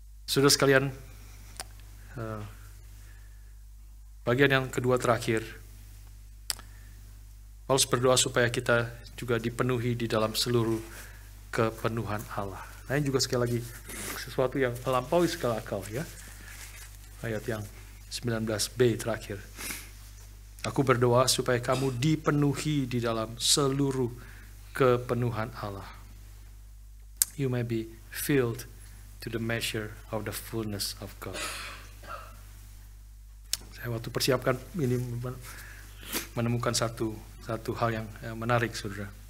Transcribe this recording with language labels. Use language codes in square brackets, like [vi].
[id] Saudara sekalian, bagian yang kedua terakhir, Paulus berdoa supaya kita juga dipenuhi di dalam seluruh kepenuhan Allah. Nah, ini juga sekali lagi sesuatu yang melampaui segala akal, ya. Ayat yang 19b terakhir. Aku berdoa supaya kamu dipenuhi di dalam seluruh kepenuhan Allah. [en] You may be filled to the measure of the fullness of God. [id] Saya waktu persiapkan ini menemukan satu hal yang menarik, saudara.